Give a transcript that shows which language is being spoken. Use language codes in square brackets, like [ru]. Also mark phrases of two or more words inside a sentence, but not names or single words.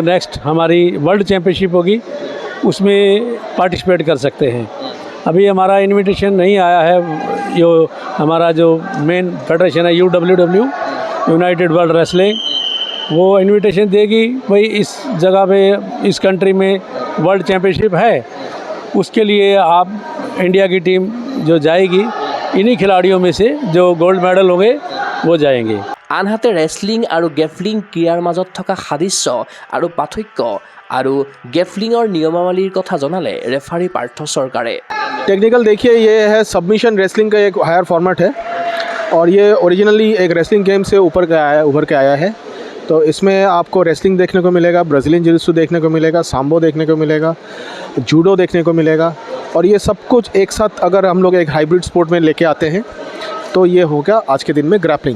[hi] नेक्स्ट हमारी [en] world championship [hi] होगी उसमें पार्टिसिपेट कर सकते हैं अभी हमारा इनविटेशन नहीं आया है जो हमारा जो [en] main federation [hi] है UWW यूनाइटेड वर्ल्ड रेसलिंग वो इनविटेशन देगी भाई इस जगह पे इस कंट्री में [en] world championship [hi] है उसके लिए आप इंडिया की टीम जो जाएगी इन्हीं खिलाड़ियों में से जो [en] gold medal [hi] होंगे वो जाएंगे। [as] আনহাতে ৰেছলিং আৰু গেফলিং ক্ৰীড়াৰ মাজত থকা সাদৃশ্য আৰু পাৰ্থক্য আৰু গেফলিঙৰ নিয়মাৱলীৰ কথা জনালে ৰেফাৰী পাৰ্থ চৰকাৰে। [hi] टेक्निकल देखिए, ये है [en] submission wrestling [hi] का एक [en] higher format [hi] है और ये ओरिजिनली एक [en] wrestling game [hi] से उभर के आया है। तो इसमें आपको रेसलिंग देखने को मिलेगा, [en] Brazilian jiu-jitsu [hi] देखने को मिलेगा, सांबो देखने को मिलेगा, जूडो देखने को मिलेगा और ये सब कुछ एक साथ अगर हम लोग एक [en] hybrid sport [hi] में लेके आते हैं तो ये हो गया आज के दिन में ग्रैपलिंग।